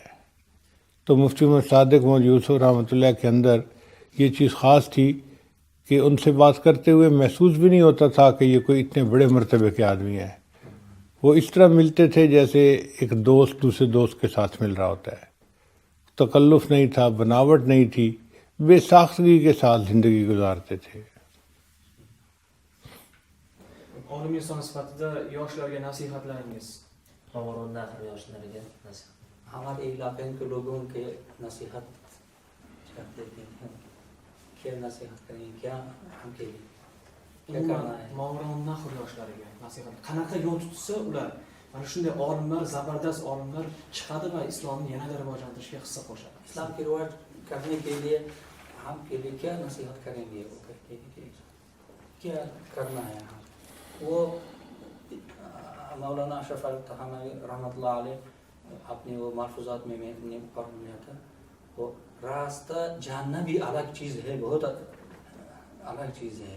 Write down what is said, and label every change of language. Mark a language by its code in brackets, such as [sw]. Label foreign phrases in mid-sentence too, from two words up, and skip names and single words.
[ur] تو مفتی محمد صادق محمد یوسف رحمۃ اللہ کے اندر یہ چیز خاص تھی کہ ان سے بات کرتے ہوئے محسوس بھی نہیں ہوتا تھا کہ یہ کوئی اتنے بڑے مرتبے کے آدمی ہیں۔ وہ اس طرح ملتے تھے جیسے ایک دوست دوسرے دوست کے ساتھ مل رہا ہوتا ہے۔ تکلف نہیں تھا، بناوٹ نہیں تھی، بے ساختگی کے ساتھ زندگی گزارتے تھے۔ [uz] Olim inson sifatida yoshlarga nasihatlaringiz? To'g'ri yoshlarga nasihat. [ur] ہمارے علاقے کے لوگوں کے نصیحت کرتے ہیں، کیا نصیحت کریں، کیا ہم کے لیے کیا کرنا ہے? [uz] Movaroun nahr yoshlariga nasihat. Qanaqa yo'l tutsa ular mana shunday olimlar, zabardast olimlar chiqadi va islomni yanada rivojlantirishga hissa qo'shadi. [ur] اسلام کی رواج کرنے کے لیے ہم کے لیے کیا نصیحت کریں گے؟ وہ کہتے ہیں کہ کیا کرنا ہے ہم؟ وہ مولانا اشرف علی تھانوی رحمۃ اللہ علیہ اپنے وہ محفوظات میں نے پڑھ لیا تھا، وہ راستہ جاننا بھی الگ چیز ہے، بہت الگ چیز ہے۔